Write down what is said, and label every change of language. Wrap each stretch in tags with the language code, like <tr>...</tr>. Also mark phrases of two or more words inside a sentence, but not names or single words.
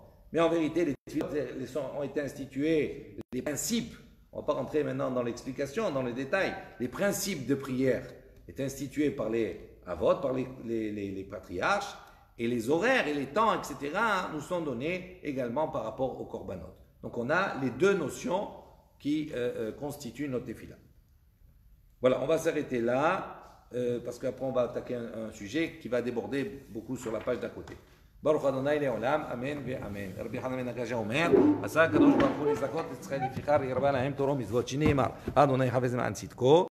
<fr>Mais en vérité, les tefilot ont été institués, les principes, on ne va pas rentrer maintenant dans l'explication, dans les détails, les principes de prière étaient institués par les avot, par les patriarches, et les horaires et les temps, etc., nous sont donnés également par rapport au korbanot. Donc on a les deux notions qui constituent notre tefila. Voilà, on va s'arrêter là, parce qu'après on va attaquer un sujet qui va déborder beaucoup sur la page d'à côté.</fr> <he>ברוך אדוני לעולם, אמן ואמן. רבי חנן בן עקשיא אומר, עשה הקדוש ברוך הוא לזכות את ישראל לפיכך ירבה להם תורה ומצוות שנאמר, אדוני חפץ למען צדקו</he>